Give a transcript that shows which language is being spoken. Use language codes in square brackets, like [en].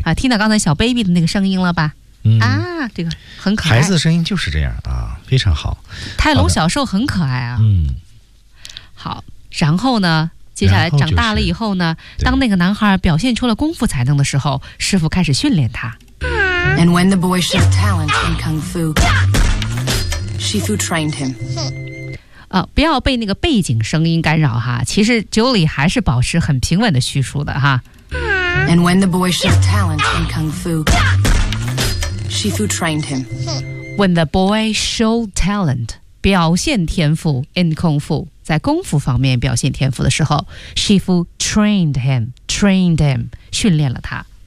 [zh] 啊，听到刚才小 baby 的那个声音了吧？嗯啊，这个很可爱。孩子的声音就是这样啊，非常好。泰隆小兽很可爱啊。嗯，好。然后呢，接下来长大了以后呢，当那个男孩表现出了功夫才能的时候，师傅开始训练他。 [en] And when the boy showed talent in kung fu, Shifu trained him. [zh] 啊，不要被那个背景声音干扰哈。其实 Julie 还是保持很平稳的叙述的哈。 [en] And when the boy showed talent in kung fu, Shifu trained him. When the boy showed talent, [zh] 表现天赋 [en] in kung fu, [zh] 在功夫方面表现天赋的时候 [en] ，Shifu trained him, [zh] 训练了他。